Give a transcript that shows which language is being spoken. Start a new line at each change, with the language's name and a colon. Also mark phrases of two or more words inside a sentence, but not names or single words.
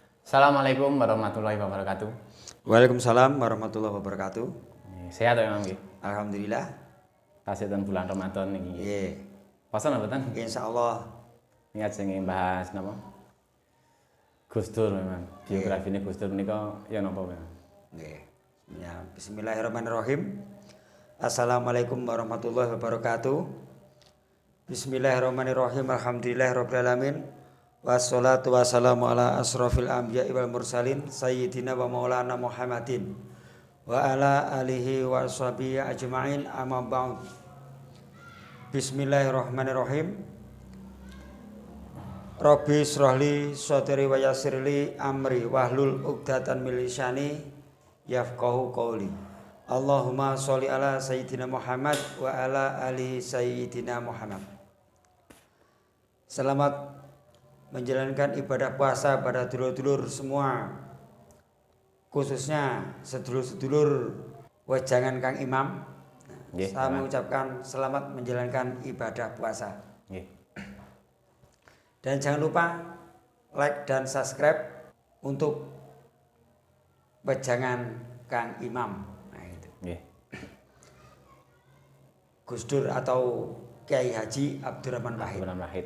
Arabic: السلام عليكم ورحمة الله وبركاته. وعليكم السلام ورحمة الله وبركاته.
Javanese: Sehat ya Imam? Alhamdulillah. Tasih ten bulan Ramadan niki. Nggih. Puasa napa ten? Insyaallah. Niat sing bahas napa? Gus Dur memang. Biografine Gus Dur menika ya napa memang? Nggih. Ya,
Arabic: بسم الله الرحمن الرحيم. السلام عليكم ورحمة الله وبركاته. بسم الله الرحمن الرحيم. الحمد لله رب العالمين. والصلاة والسلام على أشرف الأنبياء والمرسلين سيدنا ومولانا محمد وعلى آله وصحبه أجمعين أما بعد. بسم الله الرحمن الرحيم. رب اشرح لي صدري ويسر لي أمري واحلل عقدة من لساني يفقهوا قولي. اللهم صل على سيدنا محمد وعلى آله سيدنا محمد.
Indonesian: Selamat menjalankan ibadah puasa pada dulur-dulur semua, khususnya sedulur-sedulur wejangan Kang Imam. Saya mengucapkan selamat menjalankan ibadah puasa. Dan jangan lupa like dan subscribe untuk wejangan Kang Imam. Nah, itu. Gus Dur atau Kiai Haji Abdurrahman Wahid.